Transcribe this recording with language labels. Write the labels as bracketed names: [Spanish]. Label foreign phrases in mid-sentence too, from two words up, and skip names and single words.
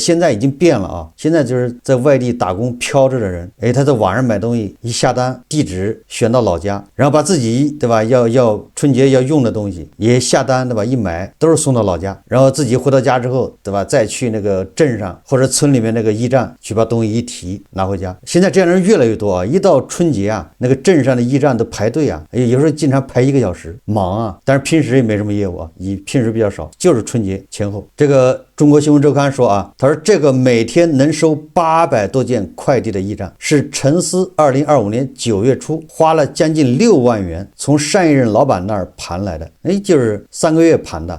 [Chinese] 現在已經變了現在就是在外地打工漂着的人，他在网上買東西，一下單，地址選到老家，然後把自己对吧要春節要用的東西也下單对吧，一买都是送到老家，然後自己回到家之後对吧，再去那個鎮上或者村裡面那個驿站去把東西一提拿回家。現在這樣的人越來越多一到春節那個鎮上的驿站都排隊有時候經常排1個小時，忙但是平時也沒什麼業務平時比較少，就是春節前後。這個中國新聞週刊說他說這個每天能收800多件快遞的驿站是陳思2025年9月初花了將近6萬元從上一任老闆那兒盤來的，就是3個月盤的。